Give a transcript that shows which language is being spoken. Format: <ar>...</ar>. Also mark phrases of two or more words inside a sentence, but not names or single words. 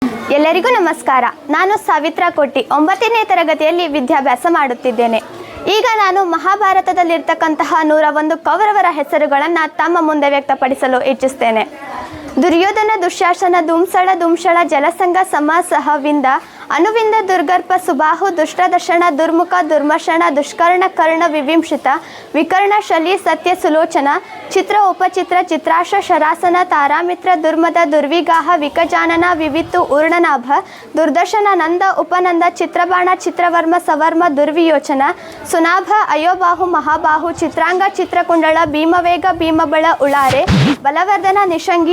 <kn>ಎಲ್ಲರಿಗೂ ನಮಸ್ಕಾರ. ನಾನು ಸಾವಿತ್ರಾ ಕೋಟಿ 9ನೇ ತರಗತಿಯಲ್ಲಿ ವಿದ್ಯಾಭ್ಯಾಸ ಮಾಡುತ್ತಿದ್ದೇನೆ. ಈಗ ನಾನು ಮಹಾಭಾರತದಲ್ಲಿರ್ತಕ್ಕಂತಹ 101 ಕೌರವರ ಹೆಸರುಗಳನ್ನು ತಮ್ಮ ಮುಂದೆ ವ್ಯಕ್ತಪಡಿಸಲು ಇಚ್ಛಿಸ್ತೇನೆ. ದುರ್ಯೋಧನ, ದುಶ್ಯಾಸನ, ಧೂಮ್ಸಳ, ಜಲಸಂಗ, ಸಮಸಹ, ವಿಂದ, ಅನುವಿಂದ, ದುರ್ಗರ್ಪ, ಸುಬಾಹು, ದುಷ್ಟದರ್ಶನ, ದುರ್ಮುಖ, ದುರ್ಮರ್ಷಣ, ದುಷ್ಕರ್ಣ, ಕರ್ಣ, ವಿವಿಂಶಿತ, ವಿಕರ್ಣ, ಶಲಿ, ಸತ್ಯ, ಸುಲೋಚನ, ಚಿತ್ರ, ಉಪಚಿತ್ರ, ಚಿತ್ರಾಶ, ಶರಾಸನ, ತಾರಾಮಿತ್ರ, ದುರ್ಮದ, ದುರ್ವಿಗಾಹ, ವಿಕಜಾನನ, ವಿವಿತ್ತು, ಊರ್ಣನಾಭ, ದುರ್ದರ್ಶನ, ನಂದ, ಉಪನಂದ, ಚಿತ್ರಬಾಣ, ಚಿತ್ರವರ್ಮ, ಸವರ್ಮ, ದುರ್ವಿಯೋಚನ, ಸುನಾಭ, ಅಯೋಬಾಹು, ಮಹಾಬಾಹು, ಚಿತ್ರಾಂಗ, ಚಿತ್ರಕುಂಡಳ, ಭೀಮವೇಗ, ಭೀಮಬಳ, ಉಳಾರೆ, ಬಲವರ್ಧನ, ನಿಷಂಗಿ,</kn>